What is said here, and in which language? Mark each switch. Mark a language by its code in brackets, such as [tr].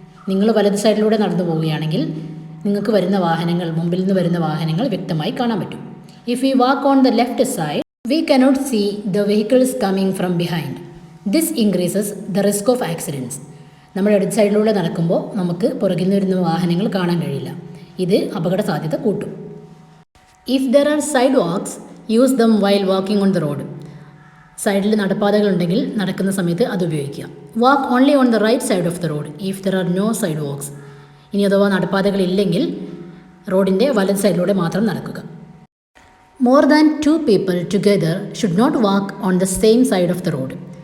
[ml] നിങ്ങൾ വലത് സൈഡിലൂടെ നടന്നു പോവുകയാണെങ്കിൽ നിങ്ങൾക്ക് മുമ്പിൽ നിന്ന് വരുന്ന വാഹനങ്ങൾ വ്യക്തമായി കാണാൻ പറ്റും. [en] If you walk on the left side we cannot see the vehicles coming from behind. This increases the risk of accidents. [ml] നമ്മൾ ഇടത് സൈഡിലൂടെ നടക്കുമ്പോൾ നമുക്ക് പുറകിൽ നിന്ന് വരുന്ന വാഹനങ്ങൾ കാണാൻ കഴിയില്ല. ഇത് അപകട സാധ്യത കൂട്ടും. [en] If there are sidewalks, use them while walking on the road. [ml] സൈഡിൽ നടപ്പാതകളുണ്ടെങ്കിൽ നടക്കുന്ന സമയത്ത് അത് ഉപയോഗിക്കുക. [en] Walk only on the right side of the road if there are no sidewalks. [ml] ഇനി അഥവാ നടപ്പാതകളില്ലെങ്കിൽ റോഡിൻ്റെ വലത് സൈഡിലൂടെ മാത്രം നടക്കുക. [en] More than 2 people together should not walk on the same side of the road.